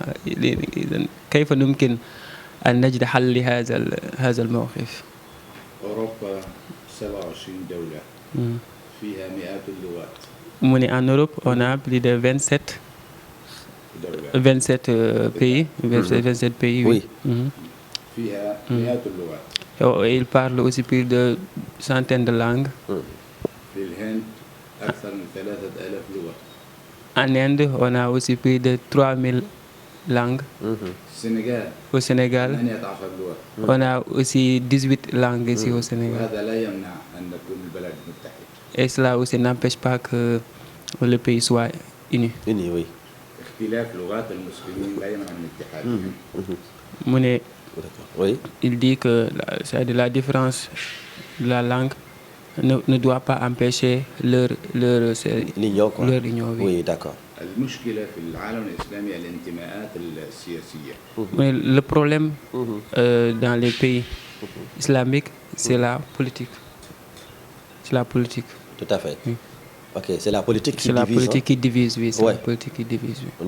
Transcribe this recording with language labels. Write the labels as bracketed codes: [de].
[ar] إذن كيف يمكن أن نجد حل لهذا الموقف؟ أوروبا 27 دولة فيها مئات اللغات. [fr] En Europe, on a plus de 27 pays. 27 pays, oui. [ar] فيها مئات اللغات. [fr] Ils parlent aussi plus de centaines de langues. [ar] في الهند أكثر من 3000 لغة. [fr] En Inde, on a aussi plus de 3000 langues. [ar] السنغال. [fr] Au Sénégal, [ar] 18 لغة. [fr] on a aussi 18 langues ici au Sénégal. وهذا لا يمنع أن نكون البلد متحد. Et cela aussi n'empêche pas que le pays soit uni. Uni, oui. [ar] اختلاف لغات المسلمين لا يمنع من اتحادهم. [fr] Oui. Il dit que la différence de la langue ne doit pas empêcher leur L'union, quoi. Leur union, oui. Oui, d'accord. [ar] المشكلة في العالم الإسلامي الانتماءات السياسية. [fr] Mais le problème dans les pays islamiques, c'est la politique. C'est la politique. Tout à fait. Oui. Ok, c'est la politique qui divise. C'est la politique qui divise, oui. Ouais. La politique qui divise, oui.